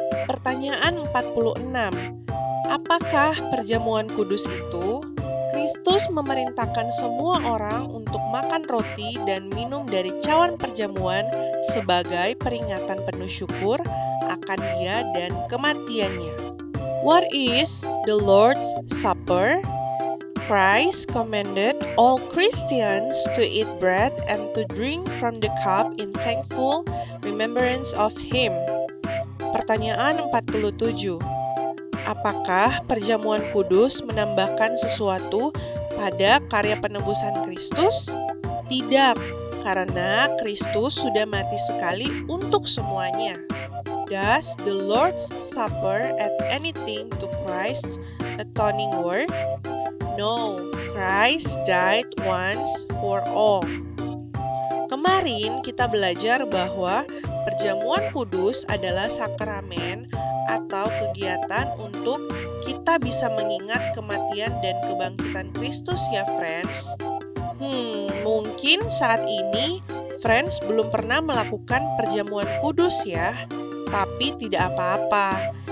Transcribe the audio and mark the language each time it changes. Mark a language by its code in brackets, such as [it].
[id] Pertanyaan 46. Apakah perjamuan kudus itu? Kristus memerintahkan semua orang untuk makan roti dan minum dari cawan perjamuan sebagai peringatan penuh syukur akan Dia dan kematiannya. [en] What is the Lord's Supper? Christ commanded all Christians to eat bread and to drink from the cup in thankful remembrance of Him. [id] Pertanyaan 47. Apakah perjamuan kudus menambahkan sesuatu pada karya penebusan Kristus? Tidak, karena Kristus sudah mati sekali untuk semuanya. [en] Does the Lord's Supper add anything to Christ's atoning work? No, Christ died once for all. [id] Kemarin kita belajar bahwa perjamuan kudus adalah sakramen atau kegiatan untuk kita bisa mengingat kematian dan kebangkitan Kristus ya friends. Mungkin saat ini friends belum pernah melakukan perjamuan kudus ya, tapi tidak apa-apa.